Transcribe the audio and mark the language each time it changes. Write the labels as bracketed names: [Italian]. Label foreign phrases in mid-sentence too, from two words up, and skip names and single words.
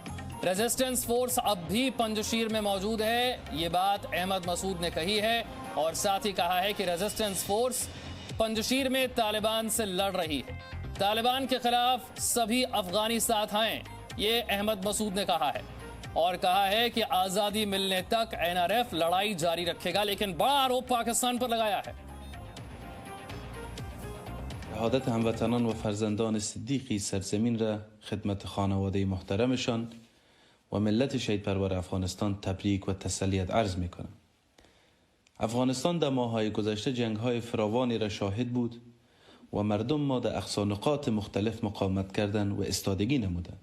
[English] resistance force [Hindi] अब भी पंजशीर में मौजूद है, ये बात अहमद मसूद ने कही है और साथ ही कहा है कि [English] resistance force [Hindi] पंजशीर में तालिबान से लड़ रही है। तालिबान के खिलाफ सभी अफगानी साथ आए, ये अहमद मसूद ने कहा है और कहा है कि आजादी मिलने तक एनआरएफ लड़ाई जारी रखेगा, लेकिन बड़ा आरोप पाकिस्तान पर लगाया है। [Persian] شهادت هموطنان و فرزندان صدیقی سرزمین را خدمت خانواده محترمشان و ملت شهید پرور افغانستان تبریک و تسلیت عرض می کنم. افغانستان در ماه‌های گذشته جنگ‌های فراوانی را شاهد بود و مردم ما در اقصا نقاط مختلف مقاومت کردند و استادگی نمودند.